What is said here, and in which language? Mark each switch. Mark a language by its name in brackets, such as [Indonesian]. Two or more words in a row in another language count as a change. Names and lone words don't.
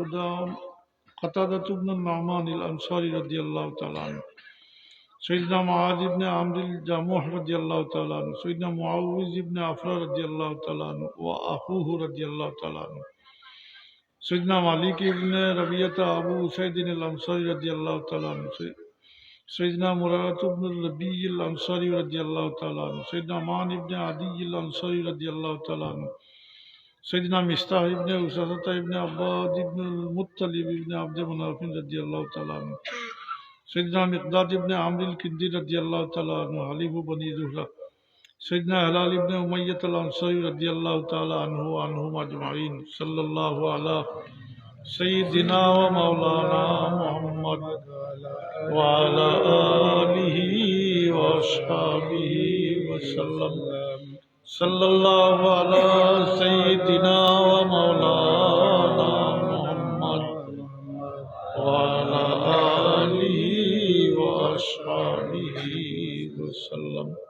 [Arabic] قتادة ابن النعمان الأنصاري رضي الله تعالى عنه، سيدنا معاذ ابن عمرو الجموح رضي الله تعالى عنه، سيدنا معوذ ابن عفراء رضي الله تعالى عنه وأخوه رضي الله تعالى عنه، سيدنا مالك ابن ربيعة أبو أسيد الأنصاري رضي الله تعالى عنه، سيدنا مراد ابن ربيع الأنصاري رضي الله تعالى عنه، سيدنا معن ابن عدي الأنصاري رضي الله تعالى عنه، سيدنا مسطح ابن عسرة ابن عباد ابن المطلب ابن عبد مناف رضي الله تعالى عنه، سيدنا مقداد ابن عامر الكندي رضي الله تعالى عنه حليف بني زهرة، سيدنا هلال ابن أمية الأنصاري رضي الله تعالى عنه وعنهم أجمعين، صلى الله على سيدنا ومولانا محمد وعلى آله وأصحابه وسلم، صلى الله على سيدنا ومولانا محمد وعلى آله وأصحابه وسلم.